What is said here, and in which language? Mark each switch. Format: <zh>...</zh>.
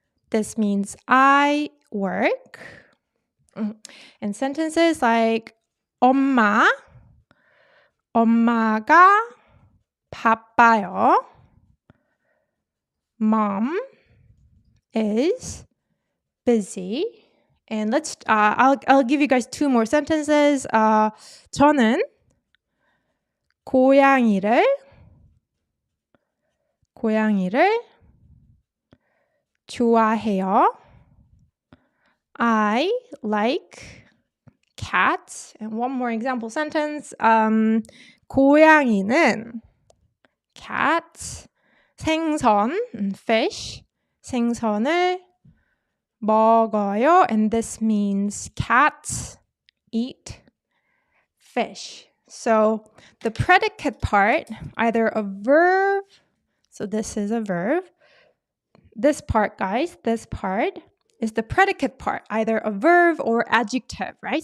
<en>This means I work. And sentences like</en> <ko>엄마가 바빠요.</ko> <en>Mom is busy. And let's I'll give you guys two more sentences.</en> <ko>저는 고양이를 좋아해요.</ko> <en>I like cats. And one more example sentence.</en> <ko>고양이는 cat, 생선, fish, 생선을 먹어요.</ko> <en>And this means cats eat fish. So the predicate part, either a verb, so this is a verb. This part, guys, this part is the predicate part, either a verb or adjective, right?</en>